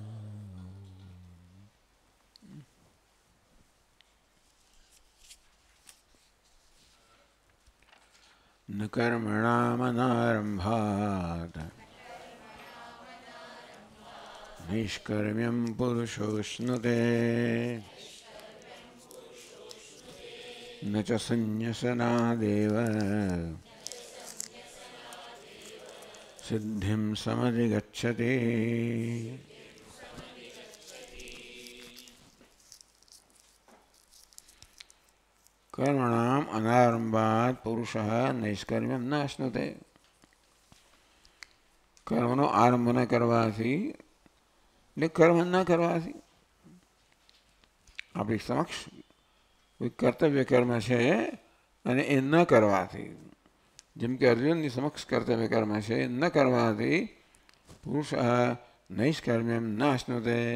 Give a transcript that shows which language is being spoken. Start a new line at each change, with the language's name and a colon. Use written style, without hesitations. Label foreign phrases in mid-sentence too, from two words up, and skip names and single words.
Sanskrit: न कर्मणामनारम्भात् नैष्कर्म्यं पुरुषोऽश्नुते न च संन्यसनादेव सिद्धिं समधिगच्छति। कर्मणाम् अनारंभात् पुरुषः नैष्कर्म्यं न अश्नुते।
Gujarati: कर्मનો આરંભ ન કરવાથી એટલે કર્મ ન કરવાથી આપણી સમક્ષ કોઈ કર્તવ્ય કર્મ છે અને એ ન કરવાથી, જેમ કે અર્જુનની સમક્ષ કર્તવ્ય કર્મ છે એ ન કરવાથી પુરુષ
Sanskrit: नैष्कर्म्यम न अश्नुते.